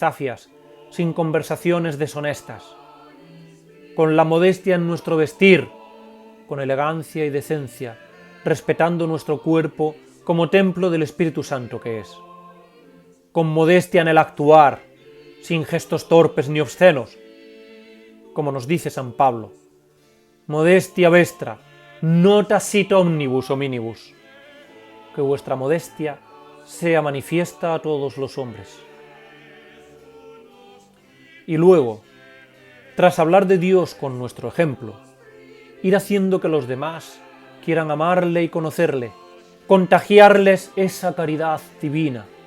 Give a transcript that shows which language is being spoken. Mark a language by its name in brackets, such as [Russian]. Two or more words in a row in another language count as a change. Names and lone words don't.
[Spanish] zafias, sin conversaciones deshonestas, con la modestia en nuestro vestir, con elegancia y decencia, respetando nuestro cuerpo como templo del Espíritu Santo que es, con modestia en el actuar, sin gestos torpes ni obscenos, como nos dice San Pablo, [Latin] modestia vestra, no tacit omnibus hominibus, [Spanish] que vuestra modestia sea manifiesta a todos los hombres. Y luego, tras hablar de Dios con nuestro ejemplo, ir haciendo que los demás quieran amarle y conocerle, contagiarles esa caridad divina.